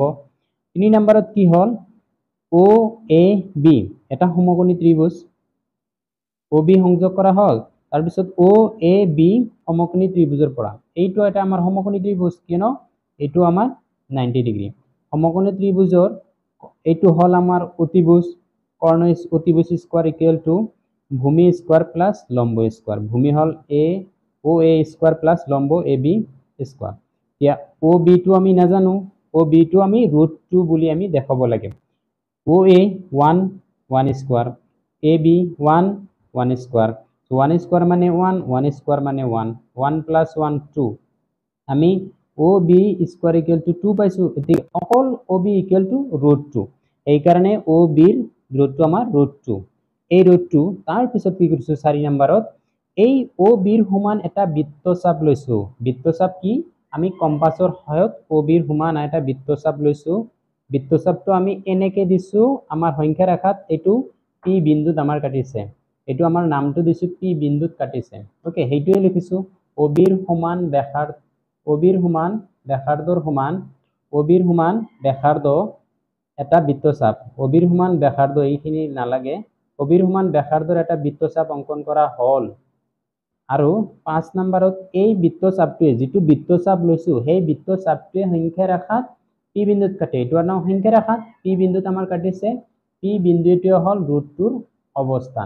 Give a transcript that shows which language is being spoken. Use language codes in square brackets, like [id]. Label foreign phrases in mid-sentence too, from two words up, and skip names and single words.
[as] 3 নম্বৰত কি হল ও এ বি এটা সমকোণী ত্ৰিভুজ, ও বি সংযোগ কৰা হল। তাৰ পিছত ও এ বি সমকোণী ত্ৰিভুজৰ পৰা এইটো এটা আমাৰ সমকোণী ত্ৰিভুজ, কিয়নো এইটো আমাৰ 90 ডিগ্ৰী। সমকোণী ত্ৰিভুজৰ এইটো হল আমাৰ অতিভুজ, কৰ্ণ অতিভুজ [en] square equal to [as] ভূমি [en] square plus [as] লম্ব স্কয়ার। ভূমি হল এ ও এ [en] square plus [as] লম্ব এ বি স্কয়ার। এতিয়া ও বি টো আমি নাজানো, ও বি টো আমি √2 বুলি আমি দেখাব লাগে। OA 1 1 স্কয়ার, AB 1 1 স্কয়ার। সো 1 স্কয়ার মানে 1, 1 স্কয়ার মানে 1, 1 প্লাস 1 2। আমি OB [en] square equal to [as] 2 পাইছো। এতিয়া অকল [bn] OB [en] equal to [bn] √2। এই কারণে OB এর দূরত্ব আমার √2। [as] এই √2 তার পিছত কি কৰিছো 4 নম্বৰত এই OB এর সমান এটা বৃত্তচাপ লৈছো। বৃত্তচাপ কি আমি কম্পাসৰ সহায়ত OB এর সমান এটা বৃত্তচাপ লৈছো। বৃত্তচাপটো আমি এনেকে দিছো আমাৰ সংখ্যা ৰেখাত এইটো P বিন্দুত আমাৰ কাটিছে। এইটো আমাৰ নামটো দিছো P বিন্দুত কাটিছে। ওকে হেইটোৱে লিখিছো OB এর সমান ব্যাসাৰ্ধ OB এর সমান ব্যাসাৰ্ধৰ সমান OB এর সমান ব্যাসাৰ্ধ এটা বৃত্তচাপ। OB এর সমান ব্যাসাৰ্ধ এইখিনি নালাগে। OB এর সমান ব্যাসাৰ্ধৰ এটা বৃত্তচাপ অঙ্কন কৰা হল। আৰু 5 নম্বৰত এই বৃত্তচাপটোৱে যেটো বৃত্তচাপ লৈছো সেই বৃত্তচাপটোৱে সংখ্যা ৰেখাত P বিন্দুত কাটে। এটোৰ নাম সংখ্যা ৰেখাত P বিন্দুত আমাৰ কাটিছে। P বিন্দুটো হল √2 অবস্থান।